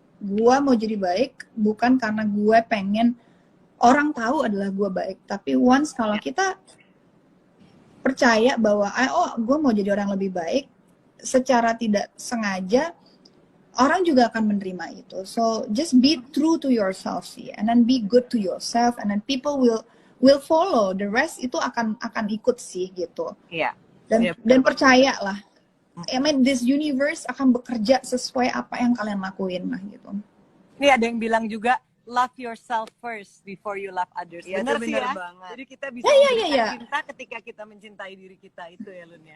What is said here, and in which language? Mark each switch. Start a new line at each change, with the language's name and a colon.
Indonesian: Gue mau jadi baik bukan karena gue pengen orang tahu adalah gue baik, tapi once kalau kita percaya bahwa gue mau jadi orang lebih baik, secara tidak sengaja orang juga akan menerima itu.
English: So just be true to yourself sih, and then be good to yourself, and then people will follow. The rest
Indonesian: itu akan ikut sih gitu. Dan percayalah,
English: this universe
Indonesian: akan bekerja sesuai apa yang kalian lakuin lah gitu. Ini ada yang bilang juga,
English: love yourself first before you love others.
Indonesian: Benar sih ya. Banget. Jadi kita bisa memberikan cinta ketika kita mencintai diri kita itu ya Lun ya.